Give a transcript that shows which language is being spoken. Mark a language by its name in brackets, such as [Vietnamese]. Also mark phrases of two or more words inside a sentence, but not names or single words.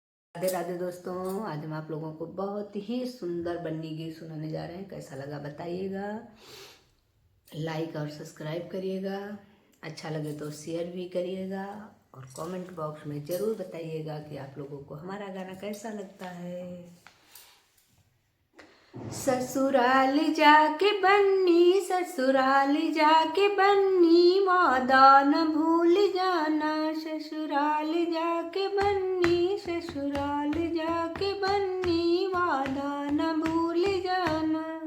[Hindi] राधे राधे दोस्तों, आज हम आप लोगों को बहुत ही सुंदर बन्नी गीत सुनाने जा रहे हैं। कैसा लगा बताइएगा, लाइक और सब्सक्राइब करिएगा, अच्छा लगे तो शेयर भी करिएगा और [English] comment box [Hindi] में ज़रूर बताइएगा कि आप लोगों को हमारा गाना कैसा लगता है। ससुराल जाके बन्नी, ससुराल जाके बन्नी, वादा न भूल जाना। ससुराल जाके बन्नी, ससुराल जाके बन्नी, वादा न भूल जाना।